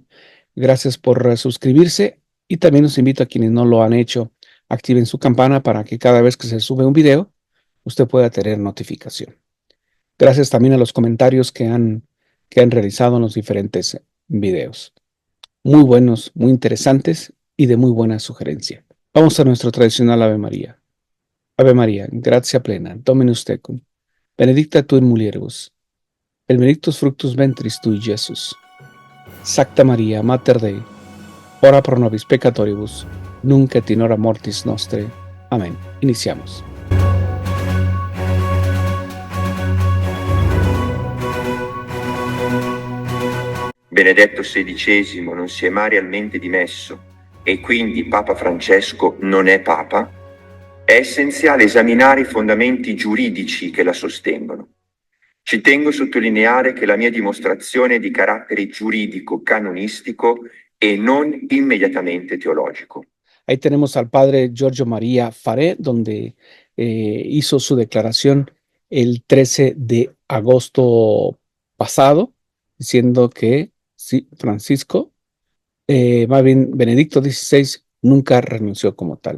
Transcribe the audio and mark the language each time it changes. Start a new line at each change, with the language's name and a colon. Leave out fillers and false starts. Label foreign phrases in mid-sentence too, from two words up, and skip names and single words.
Spanish: Gracias por suscribirse y también los invito a quienes no lo han hecho, activen su campana para que cada vez que se sube un video, usted pueda tener notificación. Gracias también a los comentarios que han realizado en los diferentes videos. Muy buenos, muy interesantes y de muy buena sugerencia. Vamos a nuestro tradicional Ave María.
Latin: Ave María, gratia plena, Dominus tecum, benedicta tu in mulieribus, et benedictus fructus ventris tui, Iesus. Sacta Maria, Mater Dei, ora pro nobis peccatoribus, nunc et in hora mortis nostre.
Spanish: Amén. Iniciamos.
Italian: Benedetto XVI non si è mai realmente dimesso e quindi Papa Francesco non è Papa, è essenziale esaminare i fondamenti giuridici che la sostengono. Ci tengo a sottolineare che la mia dimostrazione è di carattere giuridico, canonistico e non immediatamente teologico.
Spanish: Ahí tenemos al padre Giorgio María Faré, donde hizo su declaración el 13 de agosto pasado, diciendo que sí, Francisco, más bien Benedicto XVI, nunca renunció como tal.